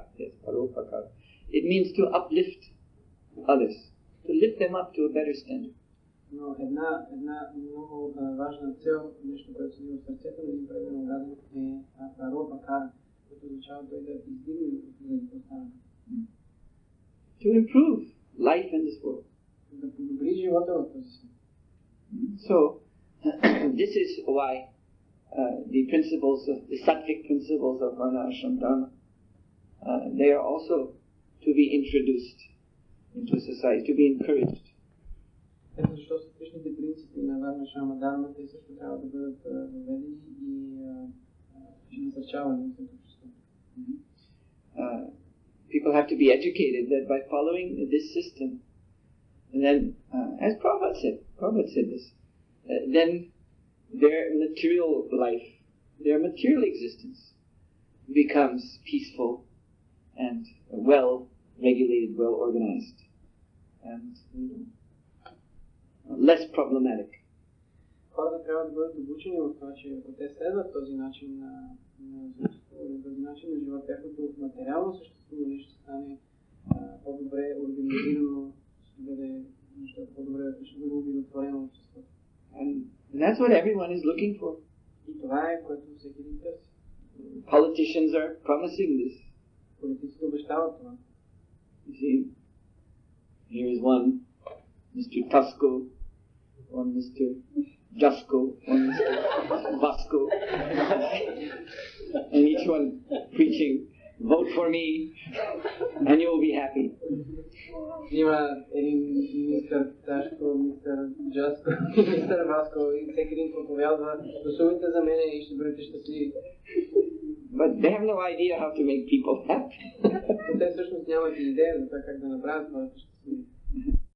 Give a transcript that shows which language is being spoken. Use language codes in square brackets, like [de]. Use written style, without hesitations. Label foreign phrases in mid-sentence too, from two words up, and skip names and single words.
[en] Yes, paropakara. It means to uplift others, to lift them up to a better standard. [bg] Но една много важна цел, нещо, което се в сърцето на един предан граден е паропакара, което означава той да издигне от останалите. [en] To improve life in this world. [bg] Да подобри живота в този свят. [en] So, this is why the principles, the sattvic principles of Varnashram Dharma, they are also to be introduced into society, to be encouraged. [bg] Ето защо сатвичните принципи на Варнашрама Дharma, те също трябва да бъдат въведени и насърчавани в обществото. [en] People have to be educated that by following this system, and then, as Prabhupada said this, then their material life, their material existence becomes peaceful and well-regulated, well-organized, and less problematic. [bg] Хората трябва да бъдат обучени в това, че ако те следват този начин на съществуване, този начин на живота, тяхното материално съществуване ще стане по-добре организирано, ще бъде нещата [en] That's what everyone is looking for. [bg] И това е, което всеки един търси. [en] Politicians are promising this. [bg] Политиците обещават това. [en] You see, here is one Mr. Tusko, one Mr. Jasko, one Mr. Vasco, and each one preaching, vote for me, and you will be happy. [bg] Има един мистер Ташко, мистер Джаско, мистер Васко и всеки един проповядва: гласувайте за мене и ще бъдете щастливи. [en] But they have no idea how to make people happy. [bg] Но те всъщност нямат идея за това как да направят това щастливи.